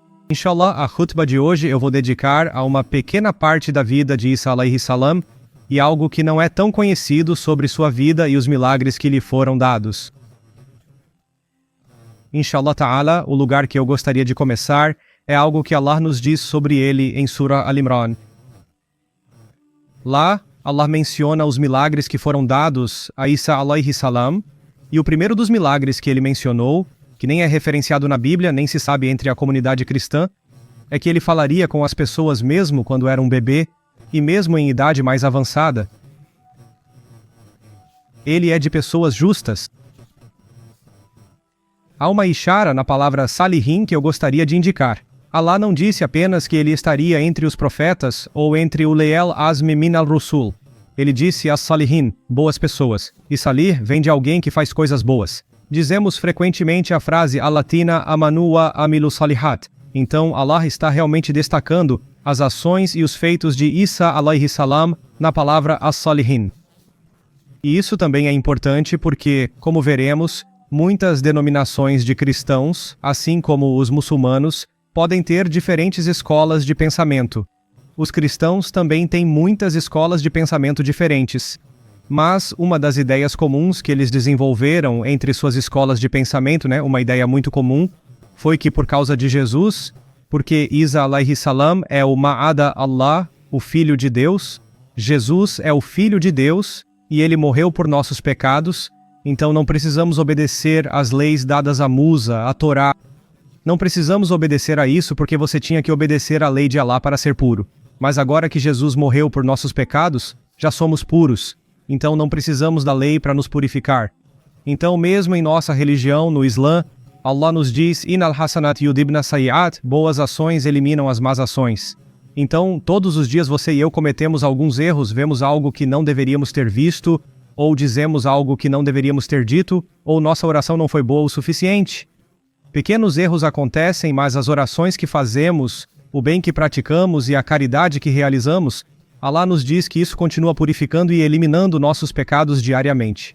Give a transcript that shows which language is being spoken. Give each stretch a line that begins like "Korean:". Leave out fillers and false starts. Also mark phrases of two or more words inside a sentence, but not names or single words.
Portuguese: Inshallah, a khutbah de hoje eu vou dedicar a uma pequena parte da vida de Isa
Arabic: عليه السلام
Portuguese: e algo que não é tão conhecido sobre sua vida e os milagres que lhe foram dados.
Arabic: إن شاء الله تعالى,
Portuguese: o lugar que eu gostaria de começar é algo que Allah nos diz sobre ele em Surah Al-Imran. Lá, Allah menciona os milagres que foram dados a Isa
Arabic: عليه السلام,
Portuguese: e o primeiro dos milagres que ele mencionou, que nem é referenciado na Bíblia, nem se sabe entre a comunidade cristã, é que ele falaria com as pessoas mesmo quando era um bebê, e mesmo em idade mais avançada. Ele é de pessoas justas. Há uma ishara na palavra salihin que eu gostaria de indicar. Allah não disse apenas que ele estaria entre os profetas ou entre o
Arabic: ألي العزم من الرسل.
Portuguese: Ele disse as-salihin, boas pessoas. E salih vem de alguém que faz coisas boas. Dizemos frequentemente a frase
Arabic: الذين آمنوا وعملوا الصالحات.
Portuguese: Então Allah está realmente destacando as ações e os feitos de Isa
Arabic: عليه السلام
Portuguese: na palavra as-salihin. E isso também é importante porque, como veremos, muitas denominações de cristãos, assim como os muçulmanos, podem ter diferentes escolas de pensamento. Os cristãos também têm muitas escolas de pensamento diferentes. Mas uma das ideias comuns que eles desenvolveram entre suas escolas de pensamento, uma ideia muito comum, foi que por causa de Jesus, porque Isa
Arabic: عليه السلام
Portuguese: é o
Arabic: ابن الله,
Portuguese: o Filho de Deus, Jesus é o Filho de Deus e ele morreu por nossos pecados, então não precisamos obedecer às leis dadas a Musa, a Torá. Não precisamos obedecer a isso porque você tinha que obedecer à lei de Allah para ser puro. Mas agora que Jesus morreu por nossos pecados, já somos puros. Então não precisamos da lei para nos purificar. Então mesmo em nossa religião, no Islã, Allah nos diz
Arabic: إن الحسنات يذهبن السيئات,
Portuguese: boas ações eliminam as más ações. Então todos os dias você e eu cometemos alguns erros, vemos algo que não deveríamos ter visto, ou dizemos algo que não deveríamos ter dito, ou nossa oração não foi boa o suficiente. Pequenos erros acontecem, mas as orações que fazemos, o bem que praticamos e a caridade que realizamos, Allah nos diz que isso continua purificando e eliminando nossos pecados diariamente.